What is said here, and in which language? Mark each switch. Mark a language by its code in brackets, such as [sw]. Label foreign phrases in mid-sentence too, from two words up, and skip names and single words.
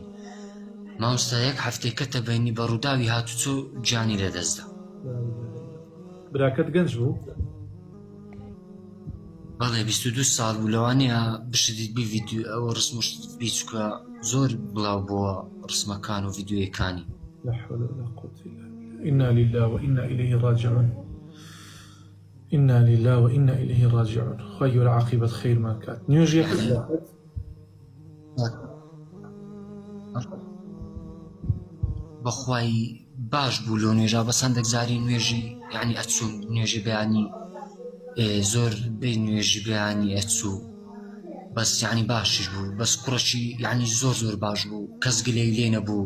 [ckb] مامۆستا یەک هەفتەیەکە تەبەینی بە ڕووداوی هاتوچۆ گیانی لەدەستدا. براکەت گەنج بوو؟ بەڵێ 22 ساڵ بوو. لەوانەیە بشدیت بی ڤیدیۆ ئەوە ڕسم بیچکە زۆر بڵاو بووە ڕسمەکان و ڤیدیۆیەکانی. [ar] لا حول ولا قوة إلا بالله. إنا لله وإنا إليه راجعون. إنا لله وإنا إليه راجعون. خير عاقبة خير ما كانت. نيوجي [ckb] بەخوای باش بوو لەو نوێژا، بە سندێک زاری نوێژی یعنی ئەچوو نوێژی بەیانی زۆر بێ نوێژی بەیانی ئەچوو، بەس یعنی باشیش بوو، بەس کوڕەکی یعنی زۆر باش بوو، کەس گلەی لێ نەبوو.